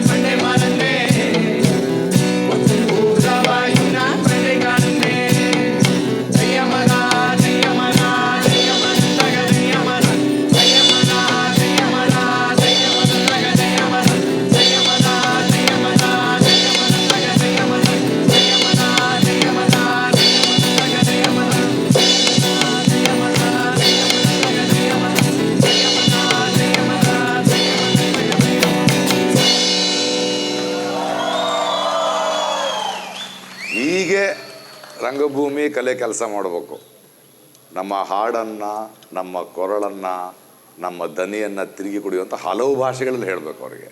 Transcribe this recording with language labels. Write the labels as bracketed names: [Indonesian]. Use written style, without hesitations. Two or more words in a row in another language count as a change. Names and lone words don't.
[Malayalam] പണ്ട് മറന്നേ കൊടും കൂറവായും ഞാൻ പണ്ട് കളന്നേ ദയ്യമന ദയ്യമന ദയ്യമന തക ദയ്യമന ദയ്യമന ദയ്യമന ദയ്യമന തക ദയ്യമന ദയ്യമന ദയ്യമന ദയ്യമന തക ദയ്യമന ദയ്യമന ദയ്യമന ദയ്യമന തക ദയ്യമന ദയ്യമന ദയ്യമന തക ദയ്യമന [Kannada] ಹೀಗೆ ರಂಗಭೂಮಿ ಕಲೆ ಕೆಲಸ ಮಾಡಬೇಕು. ನಮ್ಮ ಹಾಡನ್ನು, ನಮ್ಮ ಕೊರಳನ್ನು, ನಮ್ಮ ದನಿಯನ್ನು ತಿರುಗಿ ಕುಡಿಯುವಂಥ ಹಲವು ಭಾಷೆಗಳಲ್ಲಿ ಹೇಳಬೇಕು ಅವರಿಗೆ.